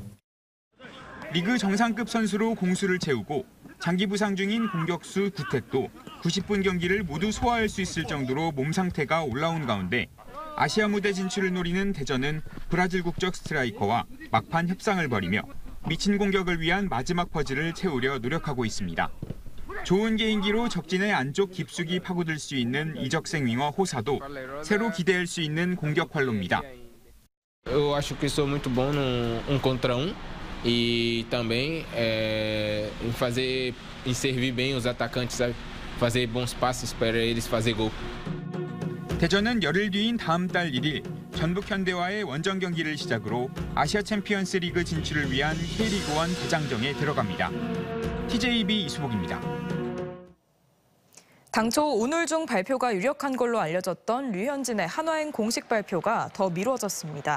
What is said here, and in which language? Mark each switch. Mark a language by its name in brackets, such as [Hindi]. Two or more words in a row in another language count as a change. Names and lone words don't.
[Korean] 리그 정상급 선수로 공수를 채우고 장기 부상 중인 공격수 구택도 90분 경기를 모두 소화할 수 있을 정도로 몸 상태가 올라온 가운데 아시아 무대 진출을 노리는 대전은 브라질 국적 스트라이커와 막판 협상을 벌이며 미친 공격을 위한 마지막 퍼즐을 채우려 노력하고 있습니다. 좋은 개인기로 적진의 안쪽 깊숙이 파고들 수 있는 이적생 윙어 호사도 새로 기대할 수 있는 공격 활로입니다. [Portuguese] Eu acho que sou muito bom no contra e também em servir bem os atacantes, sabe? Fazer bons passes para eles fazer gol. [Korean] 대전은 열흘 뒤인 다음 달 1일 전북 현대와의 원정 경기를 시작으로 아시아 챔피언스 리그 진출을 위한 K리그1 대장정에 들어갑니다. TJB 이수복입니다. 당초 오늘 중 발표가 유력한 걸로 알려졌던 류현진의 한화행 공식 발표가 더 미뤄졌습니다.